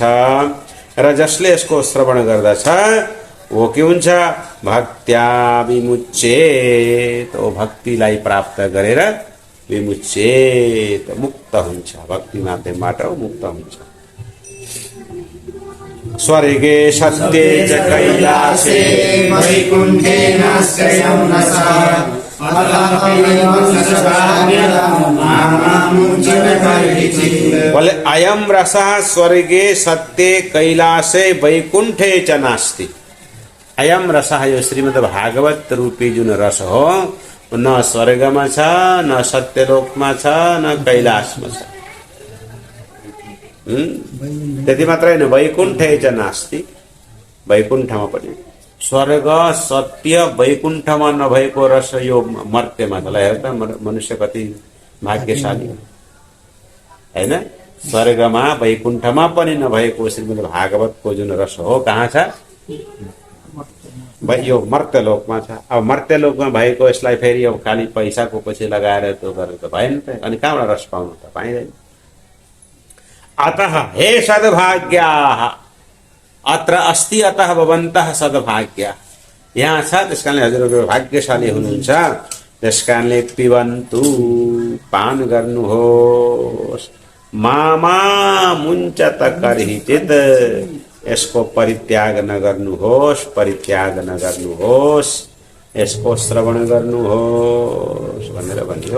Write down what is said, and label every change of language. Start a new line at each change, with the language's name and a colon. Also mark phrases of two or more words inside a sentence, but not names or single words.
Nepali: र जसले यसको श्रवण गर्दछ वो के हुन्छ,
Sanskrit: भक्त्या विमुच्येत,
Nepali: ओ भक्तिलाई प्राप्त गरेर विमुच्येत मुक्त हुन्छ, भक्ति माध्यमबाट मुक्त हुन्छ।
Sanskrit: स्वर्गे सत्ये च कैलासे वैकुण्ठे नास्त्ययं रसः बोले अयम रसः स्वर्गे सत्ये कैलासे वैकुण्ठे च नास्ति। अयम रसः
Nepali: यो श्रीमद्भागवत रूपी जुन रस हो न स्वर्गमा छ, न सत्यलोकमा छ, न कैलाशमा छ। त्यति मात्रै होइन,
Sanskrit: वैकुण्ठे च नास्ति,
Nepali: वैकुण्ठमा पनि। स्वर्ग सत्य वैकुण्ठमा नभएको रस यो मर्त्यमा छ। हेर त मनुष्य कति भाग्यशाली होइन। स्वर्गमा वैकुण्ठमा पनि नभएको श्रीमद्भागवतको जुन रस हो कहाँ छ, यो मर्त्यलोकमा छ। अब मर्त्यलोकमा भएको यसलाई फेरि अब खाली पैसाको पछि लगाएर त्यो गरेर त भएन त, अनि कहाँबाट रस पाउनु त पाइँदैन।
Sanskrit: अतः हे सद्भाग्याः, अत्र अस्ति अतः भवन्तः सद्भाग्याः,
Nepali: यहाँ छ। त्यस कारणले हजुरहरू भाग्यशाली हुनुहुन्छ। त्यस कारणले पिबन्तु, पान गर्नुहोस्,
Sanskrit: मामा मुञ्चत कर्हिचित्,
Nepali: यसको परित्याग नगर्नुहोस्, परित्याग नगर्नुहोस्, यसको श्रवण गर्नुहोस् भनेर भनियो।